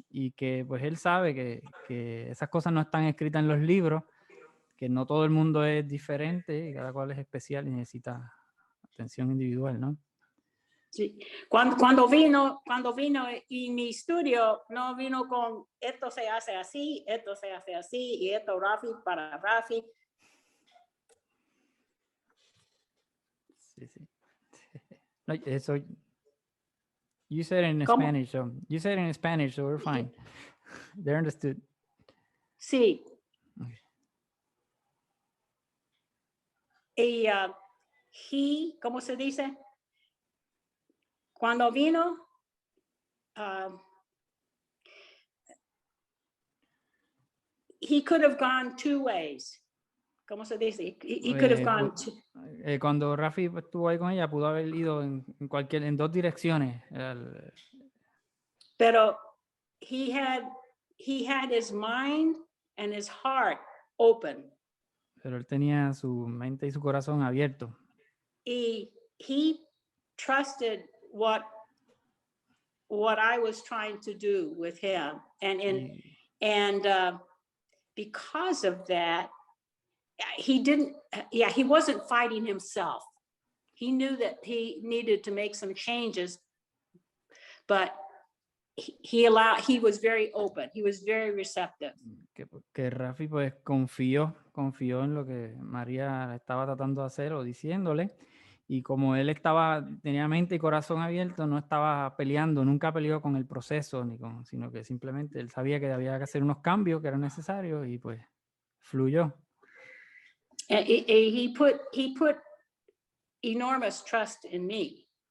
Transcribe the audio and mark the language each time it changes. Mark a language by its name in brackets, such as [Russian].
[Spanish] Y que pues él sabe que esas cosas no están escritas en los libros, que no todo el mundo es diferente y cada cual es especial y necesita atención individual, ¿no? Sí. Cuando vino en mi estudio, no vino con esto se hace así y esto Rafi para Rafi. Sí. No, eso, [English] you said it in Spanish, so we're fine. They understood. [Spanish] Sí. [English] Okay. [Spanish] Y ¿cómo se dice? Cuando vino, [English] he could have gone two ways. [Spanish] ¿Cómo se dice? [English] He could have gone two. [Spanish] Cuando Rafi estuvo ahí con ella, pudo haber ido en dos direcciones. [English] Pero he had his mind and his heart open. [Spanish] Pero él tenía su mente y su corazón abierto. [English] He trusted what I was trying to do with him, and because of that, he wasn't fighting himself. He knew that he needed to make some changes, but he was very open. He was very receptive. [Spanish] Que Rafi pues confió en lo que María estaba tratando de hacer o diciéndole, y como él tenía mente y corazón abierto, no estaba peleando, nunca peleó con el proceso, sino que simplemente él sabía que había que hacer unos cambios que eran necesarios y pues fluyó. [English] And he put enormous trust in me.